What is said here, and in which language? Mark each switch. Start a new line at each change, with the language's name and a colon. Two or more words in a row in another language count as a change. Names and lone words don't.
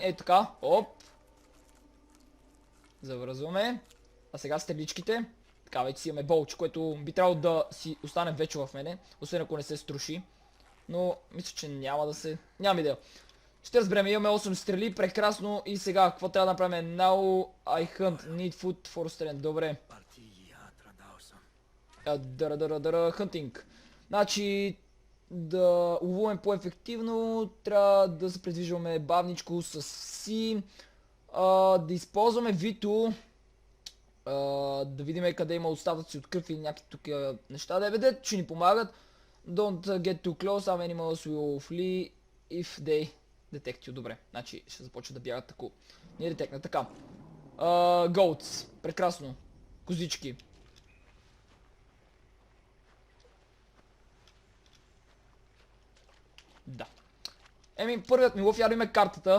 Bulgarian: Ей така, оп. Завързваме. А сега стреличките. Така, вече си имаме болче, което би трябвало да си остане вече в мене. Освен ако не се струши. Но мисля, че няма да се... Нямам идея. Ще разберем, имаме 8 стрели, прекрасно. И сега, какво трябва да направим?
English: Now I hunt, need food for strength.
Bulgarian: Добре. Hunting. Значи, да ловуваме по-ефективно, трябва да се предвижваме бавничко с си. Да използваме Вито. Да видим къде има остатъци от кръв или някакви тук неща. Да видят, че ни помагат.
English: Don't get too close, some animals will flee if they detect you.
Bulgarian: Добре, значи ще започва да бягат тако. Не детекна, така. Goats, прекрасно. Козички. Да. Еми, първият ми лъв, ядиме картата.